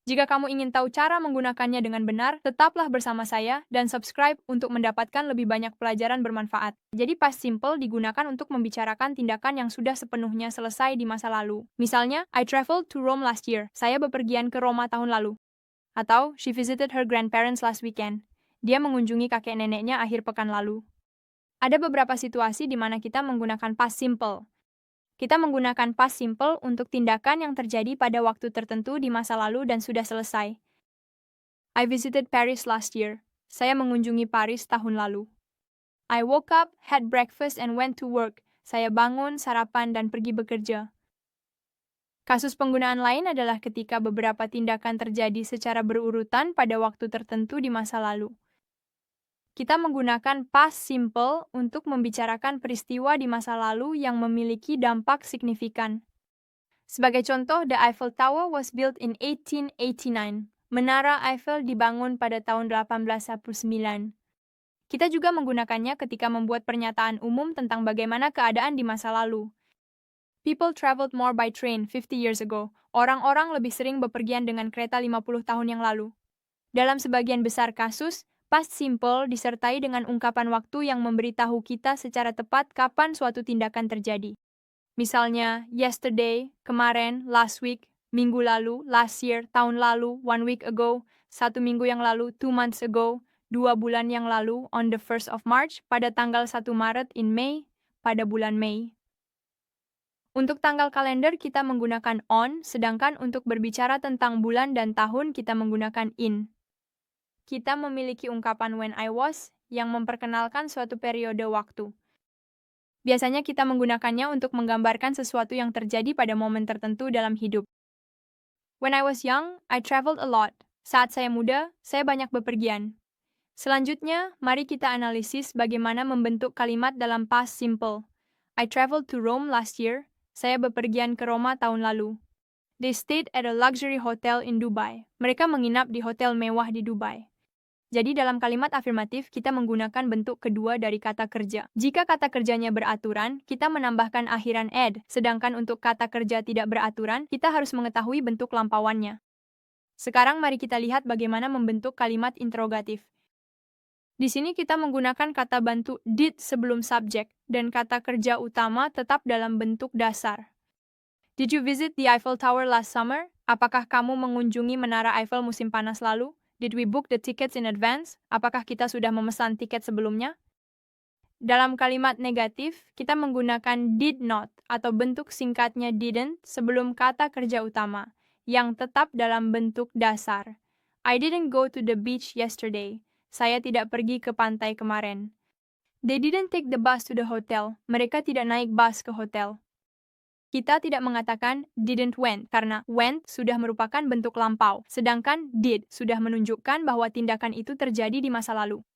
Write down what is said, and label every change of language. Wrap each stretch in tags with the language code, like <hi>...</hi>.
<id>Jika kamu ingin tahu cara menggunakannya dengan benar, tetaplah bersama saya dan subscribe untuk mendapatkan lebih banyak pelajaran bermanfaat. Jadi past simple digunakan untuk membicarakan tindakan yang sudah sepenuhnya selesai di masa lalu. Misalnya,</id> <en>I traveled to Rome last year.</en> <id>Saya bepergian ke Roma tahun lalu. Atau,</id> <en>she visited her grandparents last weekend.</en> <id>Dia mengunjungi kakek neneknya akhir pekan lalu. Ada beberapa situasi di mana kita menggunakan past simple. Kita menggunakan past simple untuk tindakan yang terjadi pada waktu tertentu di masa lalu dan sudah selesai.</id> <en>I visited Paris last year.</en> <id>Saya mengunjungi Paris tahun lalu.</id> <en>I woke up, had breakfast, and went to work.</en> <id>Saya bangun, sarapan, dan pergi bekerja. Kasus penggunaan lain adalah ketika beberapa tindakan terjadi secara berurutan pada waktu tertentu di masa lalu. Kita menggunakan past simple untuk membicarakan peristiwa di masa lalu yang memiliki dampak signifikan. Sebagai contoh,</id> <en>the Eiffel Tower was built in 1889.</en> <id>Menara Eiffel dibangun pada tahun 1819. Kita juga menggunakannya ketika membuat pernyataan umum tentang bagaimana keadaan di masa lalu.</id> <en>People traveled more by train 50 years ago.</en> <id>Orang-orang lebih sering bepergian dengan kereta 50 tahun yang lalu. Dalam sebagian besar kasus, past simple disertai dengan ungkapan waktu yang memberitahu kita secara tepat kapan suatu tindakan terjadi. Misalnya,</id> <en>yesterday,</en> <id>kemarin,</id> <en>last week,</en> <id>minggu lalu,</id> <en>last year,</en> <id>tahun lalu,</id> <en>1 week ago,</en> <id>1 minggu yang lalu,</id> <en>2 months ago,</en> <id>2 bulan yang lalu,</id> <en>on the 1st of March,</en> <id>pada tanggal 1 Maret,</id> <en>in May,</en> <id>pada bulan Mei. Untuk tanggal kalender kita menggunakan on, sedangkan untuk berbicara tentang bulan dan tahun kita menggunakan in. Kita memiliki ungkapan when I was yang memperkenalkan suatu periode waktu. Biasanya kita menggunakannya untuk menggambarkan sesuatu yang terjadi pada momen tertentu dalam hidup.</id> <en>When I was young, I traveled a lot.</en> <id>Saat saya muda, saya banyak bepergian. Selanjutnya, mari kita analisis bagaimana membentuk kalimat dalam past simple.</id> <en>I traveled to Rome last year.</en> <id>Saya bepergian ke Roma tahun lalu.</id> <en>They stayed at a luxury hotel in Dubai.</en> <id>Mereka menginap di hotel mewah di Dubai. Jadi dalam kalimat afirmatif, kita menggunakan bentuk kedua dari kata kerja. Jika kata kerjanya beraturan, kita menambahkan akhiran ed, sedangkan untuk kata kerja tidak beraturan, kita harus mengetahui bentuk lampauannya. Sekarang mari kita lihat bagaimana membentuk kalimat interrogatif. Di sini kita menggunakan kata bantu did sebelum subjek, dan kata kerja utama tetap dalam bentuk dasar.</id> <en>Did you visit the Eiffel Tower last summer?</en> <id>Apakah kamu mengunjungi Menara Eiffel musim panas lalu?</id> <en>Did we book the tickets in advance?</en> <id>Apakah kita sudah memesan tiket sebelumnya? Dalam kalimat negatif, kita menggunakan did not atau bentuk singkatnya didn't sebelum kata kerja utama, yang tetap dalam bentuk dasar.</id> <en>I didn't go to the beach yesterday.</en> <id>Saya tidak pergi ke pantai kemarin.</id> <en>They didn't take the bus to the hotel.</en> <id>Mereka tidak naik bus ke hotel. Kita tidak mengatakan didn't went karena went sudah merupakan bentuk lampau, sedangkan did sudah menunjukkan bahwa tindakan itu terjadi di masa lalu.</id>